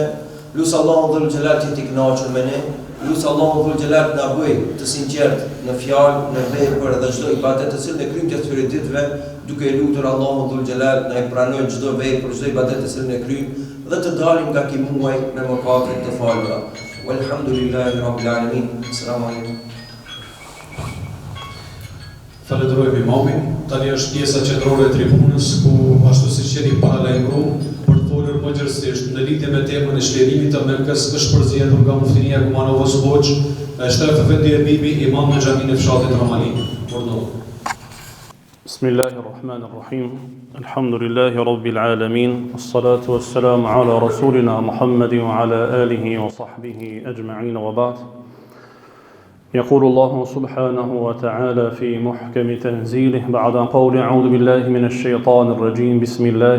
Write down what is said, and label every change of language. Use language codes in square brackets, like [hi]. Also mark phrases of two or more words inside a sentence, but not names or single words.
[sq] Lusë Allahu [ar] ذو الجلال [sq] që t'i kënaqur me ne. Lusë Allahu [ar] ذو الجلال [sq] na bëj të sinqert në fjalë, në vepër dhe çdo ibadet të cilën e kryjmë gjatë këtyre ditëve, duke lutur Allahu [ar] ذو الجلال [sq] na e pranojë çdo vepër, çdo ibadet të cilën e kryjmë dhe të dalim nga ky muaj me mëkate të falura. [ar] والحمد لله رب العالمين. السلام عليكم. [sq] Falenderojmë imamin. Tani është pjesa qendrore e tribunës ku ashtu siç jeni paralajmëruar për të folur më gjerësisht në lidhje me temën e shlerimit të Mekës është përzgjedhur nga Muftinia Kumanovës Hoxh, Shtef Efendi Bibi, imam në xhaminë e fshatit Ramali. [ar] Bismillahirrahmanirrahim. الحمد لله رب العالمين. والصلاة والسلام على رسولنا محمد وعلى آله وصحبه أجمعين وبعد. يقول الله سبحانه وتعالى في محكم تنزيله بعد قول أعوذ بالله من الشيطان الرجيم بسم الله